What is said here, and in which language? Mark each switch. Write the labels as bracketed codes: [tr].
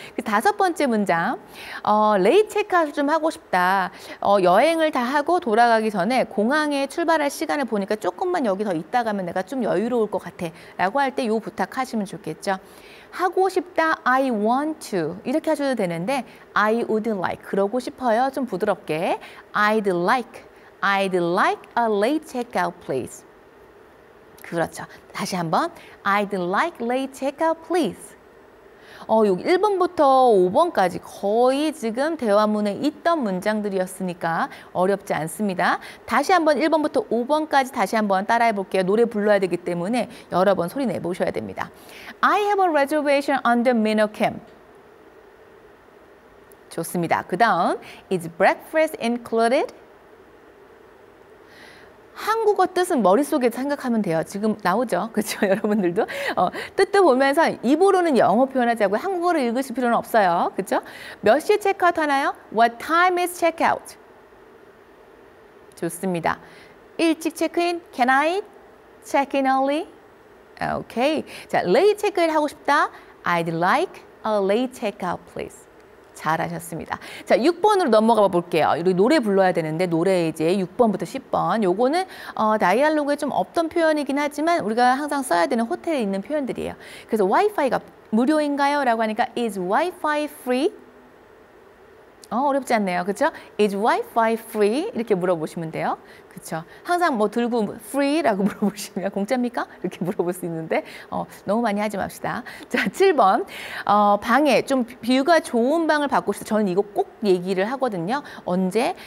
[ko] 그 5번째 문장, 레이트 체크아웃을 좀 하고 싶다. 여행을 다 하고 돌아가기 전에 공항에 출발할 시간을 보니까 조금만 여기 더 있다 가면 내가 좀 여유로울 것 같아. 라고 할 때 요 부탁하시면 좋겠죠. 하고 싶다, [en] I want to [ko] 이렇게 하셔도 되는데 [en] I would like, [ko] 그러고 싶어요. 좀 부드럽게 [en] I'd like a late checkout please. [ko] 그렇죠. 다시 한번 [en] I'd like late checkout please. [ko] 여기 1번부터 5번까지 거의 지금 대화문에 있던 문장들이었으니까 어렵지 않습니다. 다시 한번 1번부터 5번까지 다시 한번 따라해 볼게요. 노래 불러야 되기 때문에 여러 번 소리 내보셔야 됩니다. [en] I have a reservation on the Minnow Camp. [ko] 좋습니다. 그 다음, [en] is breakfast included? [ko] 한국어 뜻은 머릿속에 생각하면 돼요. 지금 나오죠? 그렇죠? 여러분들도. 뜻도 보면서 입으로는 영어 표현하자고 한국어를 읽으실 필요는 없어요. 그렇죠? 몇 시에 체크아웃 하나요? [en] What time is checkout? [ko] 좋습니다. 일찍 체크인? [en] Can I check in early? 오케이. [ko] 자, late 체크인 하고 싶다? [en] I'd like a late checkout, please. [ko] 잘하셨습니다. 자, 6번으로 넘어가 볼게요. 우리 노래 불러야 되는데 노래 이제 6번부터 10번. 요거는 다이알로그에 좀 없던 표현이긴 하지만 우리가 항상 써야 되는 호텔에 있는 표현들이에요. 그래서 와이파이가 무료인가요? 라고 하니까 [en] is Wi-Fi free? [ko] 어렵지 않네요. 그렇죠? [en] Is Wi-Fi free? [ko] 이렇게 물어보시면 돼요. 그렇죠? 항상 뭐 들고 free라고 물어보시면 공짜입니까? 이렇게 물어볼 수 있는데 너무 많이 하지 맙시다. 자, 7번. 방에 좀 뷰가 좋은 방을 받고 싶다. 저는 이거 꼭 얘기를 하거든요. 언제?